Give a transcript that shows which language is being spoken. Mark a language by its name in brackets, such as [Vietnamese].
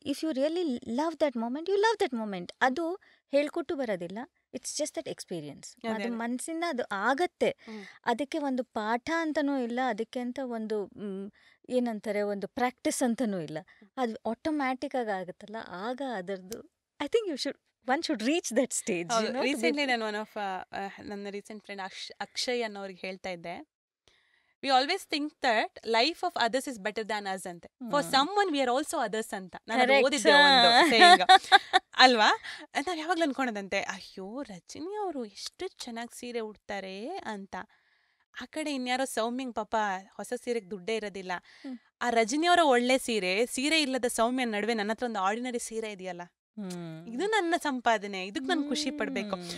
[English] If you really love that moment, you love that moment. [Kannada] ಅದು ಹೇಳ್ಕೊಟ್ಟು ಬರೋದಿಲ್ಲ, [English] It's just that experience. [Kannada] ಅದು ಮನಸ್ಸಿಂದ ಅದು ಆಗತ್ತೆ. ಅದಕ್ಕೆ ಒಂದು ಪಾಠ ಅಂತನೂ ಇಲ್ಲ, ಅದಕ್ಕೆ ಅಂತ ಒಂದು ಏನಂತಾರೆ ಒಂದು ಪ್ರಾಕ್ಟೀಸ್ ಅಂತನೂ ಇಲ್ಲ. ಅದು ಆಟೋಮ್ಯಾಟಿಕ್ ಆಗಿ ಆಗುತ್ತಲ್ಲ, ಆಗ ಅದರದ್ದು [English] I think one should reach that stage. [Kannada] Recently ನಾನು ನನ್ನ ರೀಸೆಂಟ್ ಫ್ರೆಂಡ್ ಅಕ್ಷಯ್ ಅನ್ನೋರಿಗೆ ಹೇಳ್ತಾ ಇದ್ದೆ, [English] we always think that life of others is better than us [Kannada] ante. [English] For someone we are also others [Kannada] ಅಂತ ನಾನು ಓದಿದ್ದೆ ಒಂದು saying ಅಲ್ವಾ. ನಾವು ಯಾವಾಗಲೂ ಅನ್ಕೊಂಡದಂತೆ, ಅಯ್ಯೋ ರಜನಿ ಅವರು ಎಷ್ಟು ಚೆನ್ನಾಗಿ ಸೀರೆ ಉಡ್ತಾರೆ ಅಂತ. ಆ ಕಡೆ ಇನ್ಯಾರೋ ಸೌಮ್ಯಂಗ್ ಪಾಪ ಹೊಸ ಸೀರೆಗೆ ದುಡ್ಡೇ ಇರೋದಿಲ್ಲ. ಆ ರಜನಿಯವರ ಒಳ್ಳೆ ಸೀರೆ ಇಲ್ಲದ ಸೌಮ್ಯ ನಡುವೆ ನನ್ನ ಹತ್ರ ಒಂದು ಆರ್ಡಿನರಿ ಸೀರೆ ಇದೆಯಲ್ಲ, ಇದು ನನ್ನ ಸಂಪಾದನೆ, ಇದಕ್ಕೆ ನಾನು ಖುಷಿ ಪಡ್ಬೇಕು.